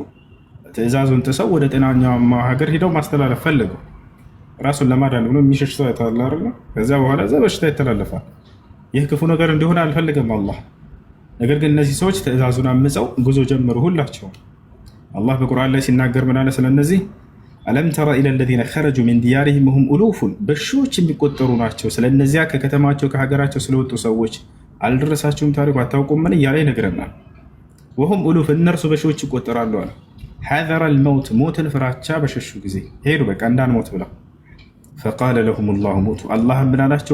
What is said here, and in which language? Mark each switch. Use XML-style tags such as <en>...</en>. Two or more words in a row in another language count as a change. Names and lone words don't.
<am>ትእዛዙን ጥሰው ወደ ጤናኛማ ሀገር ሂደው ማስተላለፍ ፈለጉ። ራሱን ለማዳን ብሎ የሚሸሽ ሰው አይተዋል። ከዚያ በኋላ እዛ በሽታ ይተላለፋል። ይህ ክፉ ነገር እንዲሆን አልፈልግም አላህ። ነገር ግን እነዚህ ሰዎች ትእዛዙን አምፀው ጉዞ ጀመሩ ሁላቸው። አላህ በቁርአን ላይ ሲናገር ምን አለ ስለነዚህ?</am> <ar>ألم تر إلى الذين خرجوا من ديارهم وهم ألوف፣</ar> <am>በሺዎች የሚቆጠሩ ናቸው። ስለነዚያ ከከተማቸው ከሀገራቸው ስለወጡ ሰዎች አልደረሳችሁም? ታሪኩ አታውቁምን? እያለ ይነግረናል።</am> <ar>وهم ألوف፣</ar> <am>እነርሱ በሺዎች ይቆጠራሉ አለ።</am> <ar>حذر الموت፣</ar> <am>ሞትን ፍራቻ በሸሹ ጊዜ ሄዱ፣ በቃ እንዳንሞት ብለው።</am> <ar>فقال لهم الله موتوا፣</ar> <am>አላህ ምን አላቸው?</am>